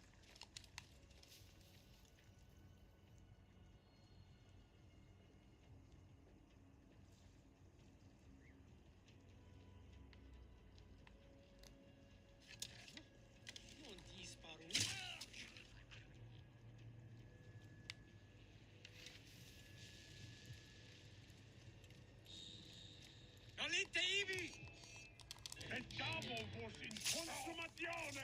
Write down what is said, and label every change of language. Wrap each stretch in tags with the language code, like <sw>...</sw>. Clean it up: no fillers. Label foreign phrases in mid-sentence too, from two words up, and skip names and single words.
<it>Non disparo.</it> <la>Nolite ibi!</la> <it>Pensavo fosse in consumazione!</it>